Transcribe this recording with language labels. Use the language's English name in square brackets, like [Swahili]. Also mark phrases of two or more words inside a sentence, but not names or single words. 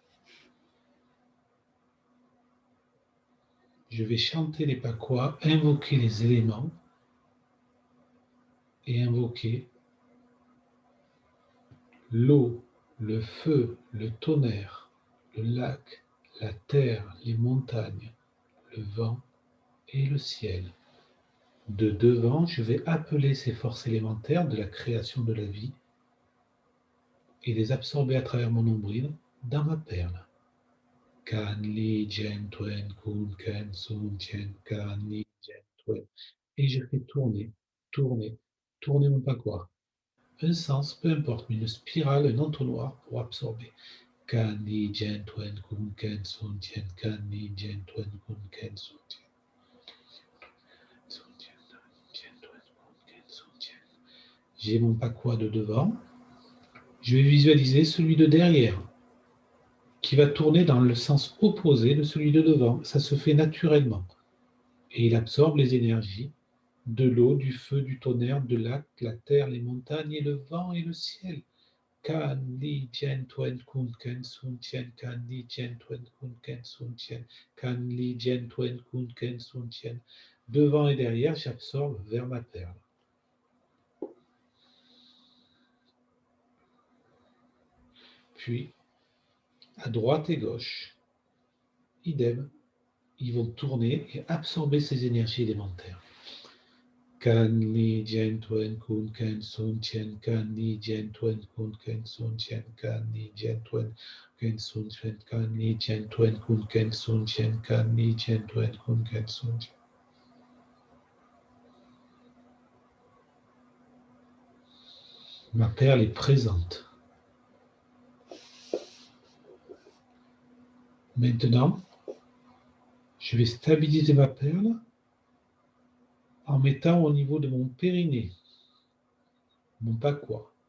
[French] Je vais chanter les paquois, invoquer les éléments et invoquer l'eau, le feu, le tonnerre, le lac, la terre, les montagnes, le vent et le ciel. De devant, je vais appeler ces forces élémentaires de la création de la vie et les absorber à travers mon nombril dans ma perle. [Chinese] 坎 離 震 兌 坤 艮 巽 天 坎 離 震 兌. [French] Et je fais tourner mon paquois. Un sens, peu importe, mais une spirale, un entonnoir pour absorber. [Chinese] 坎 離 震 兌 坤 艮 巽 天 坎 離 震 兌 坤 艮 巽 天. [French] J'ai mon paquois de devant. Je vais visualiser celui de derrière qui va tourner dans le sens opposé de celui de devant. Ça se fait naturellement. Et il absorbe les énergies de l'eau, du feu, du tonnerre, de lac, la terre, les montagnes et le vent et le ciel. [Chinese] 坎 離 震 兌 坤 艮 巽 天，坎 離 震 兌 坤 艮 巽 天，坎 離 震 兌 坤 艮 巽 天. [French] Devant et derrière, j'absorbe vers ma perle. Puis, à droite et gauche, idem, ils vont tourner et absorber ces énergies élémentaires. [Chinese] 坎 離 震 兌 坤 艮 巽 天，坎 離 震 兌 坤 艮 巽 天，坎 離 震 兌 艮 巽 天，坎 離 震 兌 坤 艮 巽 天，坎 離 震 兌 坤 艮 巽 天. [French] Ma perle est présente. Maintenant, je vais stabiliser ma perle en mettant au niveau de mon périnée, mon paquois.